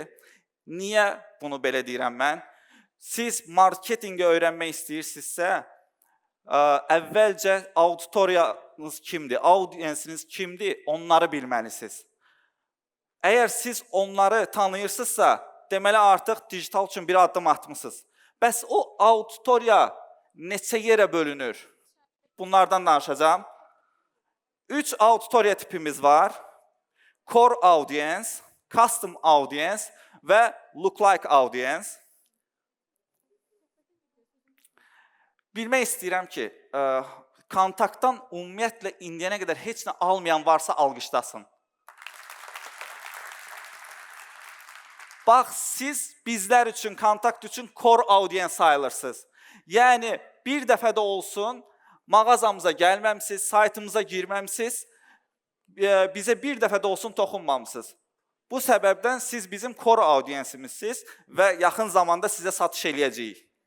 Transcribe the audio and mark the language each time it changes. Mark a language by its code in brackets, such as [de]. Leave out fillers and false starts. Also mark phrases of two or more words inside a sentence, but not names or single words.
[az] Niyə bunu belə deyirəm mən? Siz marketinqi öyrənmək istəyirsinizsə, əvvəlcə auditoriyanız kimdir, audiensiniz kimdir, onları bilməlisiniz. Əgər siz onları tanıyırsınızsa, deməli artıq dijital üçün bir addım atmışsınız. Bəs o auditoriya neçə yerə bölünür? Bunlardan danışacağım. 3 auditoriya tipimiz var. [en] Core audience, custom audience və lookalike audience. [az] Bilmək istəyirəm ki, kontaktdan ümumiyyətlə indiyənə qədər heç nə almayan varsa alqışlasın. Bax, siz bizlər üçün, kontakt üçün [en] core audience [az] sayılırsınız. Yəni, bir dəfə də olsun, mağazamıza gəlməmsiniz, saytımıza girməmsiniz, bizə bir dəfə də olsun toxunmamsınız. Bu səbəbdən siz bizim [en] core audiensimizsiniz [az] və yaxın zamanda sizə satış eləyəcəyik.